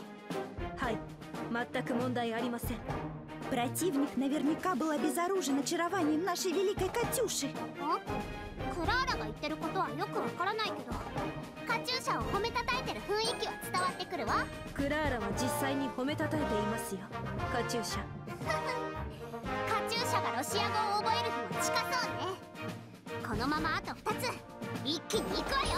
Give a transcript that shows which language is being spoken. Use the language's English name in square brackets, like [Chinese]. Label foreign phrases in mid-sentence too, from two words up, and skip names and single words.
[Japanese] はい、全く問題ありません。 [Russian] Противник наверняка был обезоружен очарованием нашей великой Катюши. [Japanese] クラーラが言ってることはよくわからないけど、カチューシャを褒めたたえてる雰囲気は伝わってくるわ。クラーラは実際に褒めたたえていますよカチューシャ。カチューシャがロシア語を覚える日も近そうね。このままあと2つ一気に行くわよ。